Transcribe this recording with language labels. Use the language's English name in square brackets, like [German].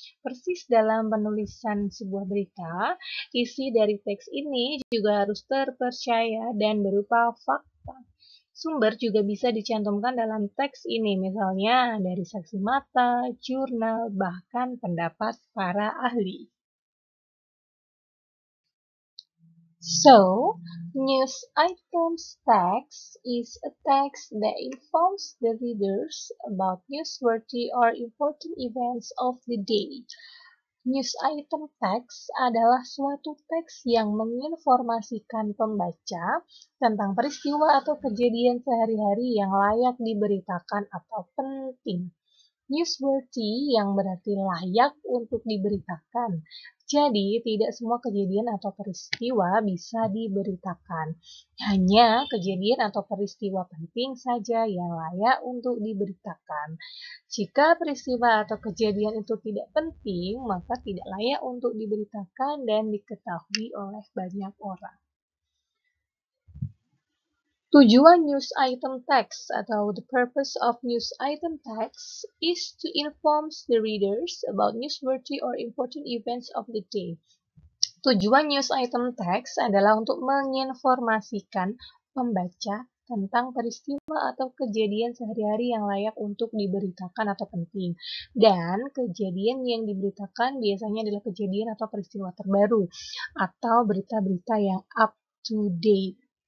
[Indonesian] Persis dalam penulisan sebuah berita, isi dari teks ini juga harus terpercaya dan berupa fakta. Sumber juga bisa dicantumkan dalam teks ini, misalnya dari saksi mata, jurnal, bahkan pendapat para ahli. [English] So, news items text is a text that informs the readers about newsworthy or important events of the day. [Indonesian] News item text adalah suatu teks yang menginformasikan pembaca tentang peristiwa atau kejadian sehari-hari yang layak diberitakan atau penting. Newsworthy yang berarti layak untuk diberitakan. Jadi, tidak semua kejadian atau peristiwa bisa diberitakan. Hanya kejadian atau peristiwa penting saja yang layak untuk diberitakan. Jika peristiwa atau kejadian itu tidak penting, maka tidak layak untuk diberitakan dan diketahui oleh banyak orang. Tujuan news item text atau [English] the purpose of news item text is to inform the readers about newsworthy or important events of the day. [Indonesian] Tujuan news item text adalah untuk menginformasikan pembaca tentang peristiwa atau kejadian sehari-hari yang layak untuk diberitakan atau penting. Dan kejadian yang diberitakan biasanya adalah kejadian atau peristiwa terbaru atau berita-berita yang up to date.